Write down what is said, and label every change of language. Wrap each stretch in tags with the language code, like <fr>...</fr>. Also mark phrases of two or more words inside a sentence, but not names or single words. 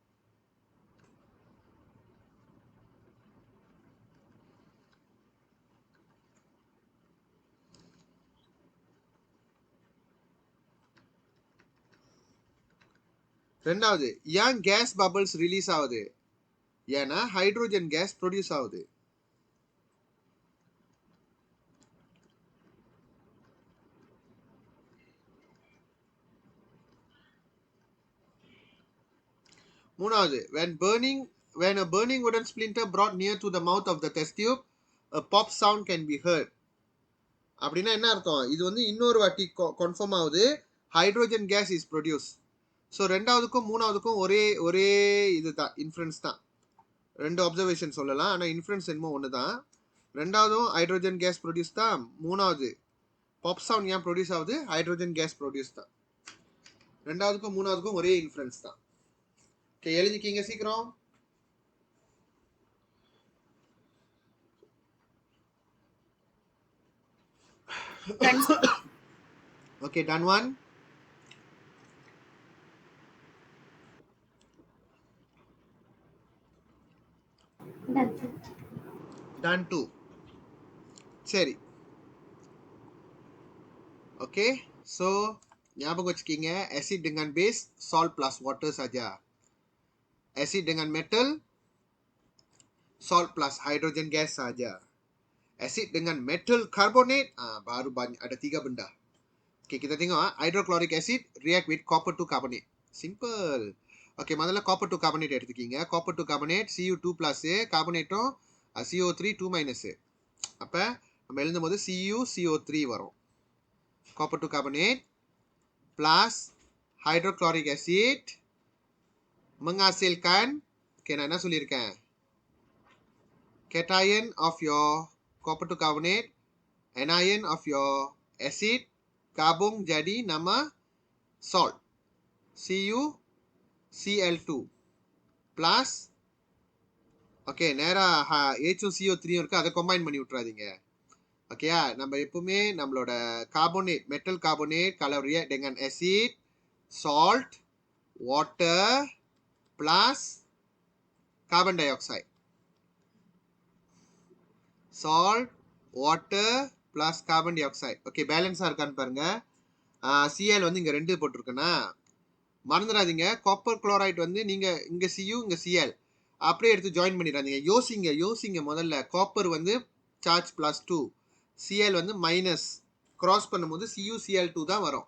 <ta>ரெண்டாவது, ஏன்</ta> <en>gas bubbles release</en> <ta>ஆகுது? ஏன்னா</ta> <en>hydrogen gas produce</en> <ta>ஆகுது. மூணாவது,</ta> <en>when a burning wooden splinter brought near to the mouth of the test tube, a pop sound can be heard.</en> <ta>அப்படின்னா என்ன அர்த்தம்? இது வந்து இன்னொரு வாட்டி கன்ஃபார்ம் ஆகுது,</ta> <en>hydrogen gas is produce.</en> <ta>ஸோ ரெண்டாவதுக்கும் மூணாவதுக்கும் ஒரே இதுதான், இன்ஃபரன்ஸ் தான். ரெண்டு அப்சர்வேஷன் சொல்லலாம், ஆனால் இன்ஃபரன்ஸ் என்னமோ ஒன்று தான். ரெண்டாவதும்</ta> <en>hydrogen gas produce</en> <ta>தான். மூணாவது</ta> <en>pop sound</en> <ta>ஏன் ப்ரொடியூஸ் ஆகுது?</ta> <en>hydrogen gas produce</en> <ta>தான். ரெண்டாவதுக்கும் மூணாவதுக்கும் ஒரே இன்ஃபரன்ஸ் தான். ஓகே, எழுதிக்கிங்க சீக்கிரம்.</ta> <en>Okay, done one. Done two.</en> <ta>சரி, ஓகே. ஸோ ஞாபகம் வச்சுக்கிங்க, ஆசிட்</ta> <ms>dengan base salt plus water saja. Acid dengan</ms> <en>metal salt plus hydrogen gas</en> <ms>saja. Acid dengan</ms> <en>metal carbonate</en> <ms>baru banyak, ada 3 benda. Okay, kita tengok</ms> <en>hydrochloric acid react with copper to carbonate.</en> <ta>Simple. Okay, முதல்ல</ta> <en>copper to carbonate</en> <ta>எடுத்துக்கிங்க.</ta> <en>Copper to carbonate Cu2 plus carbonate CO3 2 minus.</en> <ta>அப்ப நம்ம எழுதும் போது CuCO3 வரும்.</ta> <en>Copper to carbonate plus hydrochloric acid menghasilkan,</en> <ta>okay, நான் என்ன சொல்லியிருக்கேன்?</ta> <en>Cation of your copper to carbonate, anion of your acid</en> <ms>gabung jadi nama</ms> <en>salt CuCl2 plus,</en> <ta>ஓகே, நேரா H2 CO3 இருக்கு, அதை கம்பைன் பண்ணி விட்டுறாதீங்க. ஓகேயா, நம்ம எப்பவுமே நம்மளோட கார்போனேட்,</ta> <en>metal carbonate</en> <ta>கலர் ரியாக்ட் dengan</ta> <en>acid, salt, water plus carbon dioxide. Salt, water plus carbon dioxide.</en> <ta>ஓகே, பேலன்ஸா இருக்கான்னு பாருங்க. Cl வந்து இங்க 2 போட்டிருக்கேன்னா மறந்துடாதீங்க.</ta> <en>copper chloride</en> <ta>வந்து நீங்க இங்க Cu இங்க Cl அப்படியே எடுத்து ஜாயின் பண்ணிடாதீங்க. யோசிங்க முதல்ல. காப்பர் வந்து சார்ஜ் +2, Cl வந்து மைனஸ், கிராஸ் பண்ணும்போது CuCl2 தான் வரும்.</ta>